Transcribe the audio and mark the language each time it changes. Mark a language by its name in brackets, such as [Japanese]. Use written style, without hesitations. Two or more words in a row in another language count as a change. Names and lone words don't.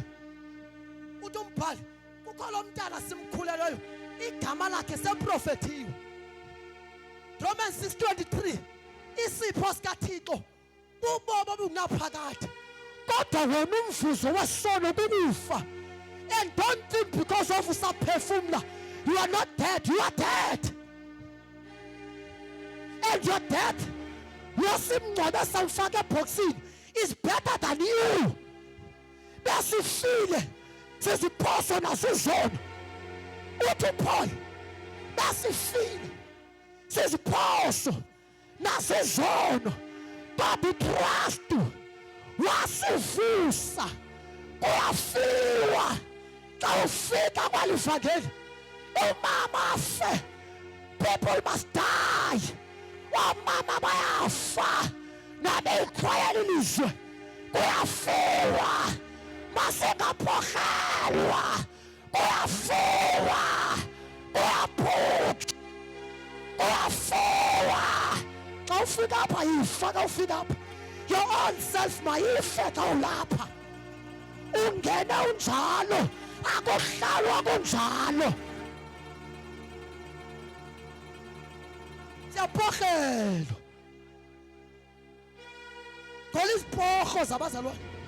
[Xhosa] Uthi umbhali kukho lo mntana simkhulelweyo igama lakhe semprofethiwe. Romans 6:23 isipho sikaThixo ubobo obungaphakathi kodwa wena umvuzo wesono kukufa. [English] And don't think because of usaphefumula you are not dead, you are dead. And your death [Xhosa] yosimngcwabe samfaka ebhoksini [English] is better than you. [Xhosa] Besifile siziphoso nasizono. Uthi Paul besifile siziphoso nasizono kodwa uKristu wasivusa. Kuyafiwa xa ufika kwalivangeli umama afe. [English] People must die. [Xhosa] Omama bayafa nabeyikhwayela ilizwe kuyafiwa masengaphohelwa kuyafiwa kuyaphutsha kuyafiwa. Xa ufika apha yifa, xa ufika apha [English] your own self [Xhosa] mayife xa ulapha. Ungene unjalo akuhlalwa kunjalo. Siyaphohelwa ngola iziphoho zabazalwane.